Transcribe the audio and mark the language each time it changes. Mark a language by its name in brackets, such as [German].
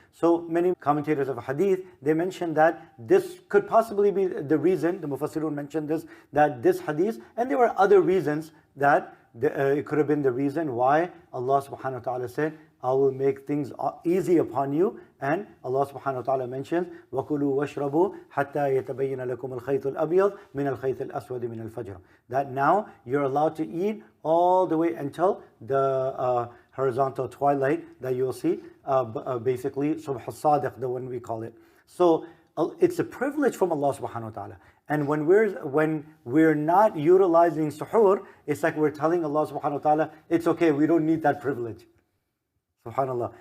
[English] So many commentators of hadith, they mentioned that this could possibly be the reason. The Mufassirun mentioned this hadith, and there were other reasons that it could have been the reason why Allah subhanahu wa ta'ala said, I will make things easy upon you. And Allah subhanahu wa ta'ala mentions, [Arabic] وَكُلُوا وَاشْرَبُوا حَتَّى يَتَبَيَّنَ لَكُمُ الْخَيْطُ الْأَبْيَضُ مِنَ الْخَيْطِ الْأَسْوَدِ مِنَ الْفَجْرِ. [English] That now you're allowed to eat all the way until the horizontal twilight that you'll see, basically Subh al-Sadiq, the one we call it. So it's a privilege from Allah subhanahu wa ta'ala. And when we're not utilizing suhoor, it's like we're telling Allah subhanahu wa ta'ala, it's okay, we don't need that privilege. SubhanAllah.